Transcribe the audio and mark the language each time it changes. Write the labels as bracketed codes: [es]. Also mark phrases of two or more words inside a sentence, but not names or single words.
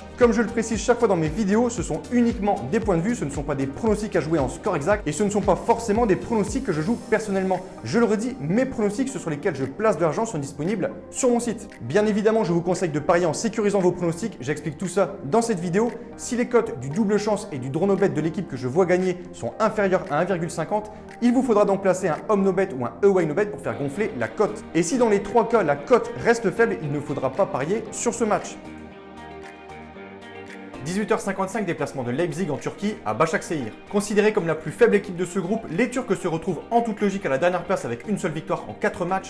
[fr] Comme je le précise chaque fois dans mes vidéos, ce sont uniquement des points de vue, ce ne sont pas des pronostics à jouer en score exact et ce ne sont pas forcément des pronostics que je joue personnellement. Je le redis, mes pronostics, ceux sur lesquels je place de l'argent sont disponibles sur mon site. Bien évidemment, je vous conseille de parier en sécurisant vos pronostics, j'explique tout ça dans cette vidéo. Si les cotes du double chance et du [en] draw no bet [fr] de l'équipe que je vois gagner sont inférieures à 1,50, il vous faudra donc placer un [en] home no bet [fr] ou un [en] away no bet [fr] pour faire gonfler la cote. Et si dans les 3 cas la cote reste faible, il ne faudra pas parier sur ce match. 18h55, déplacement de Leipzig en Turquie à Başakşehir. Considérés comme la plus faible équipe de ce groupe, les Turcs se retrouvent en toute logique à la dernière place avec une seule victoire en 4 matchs.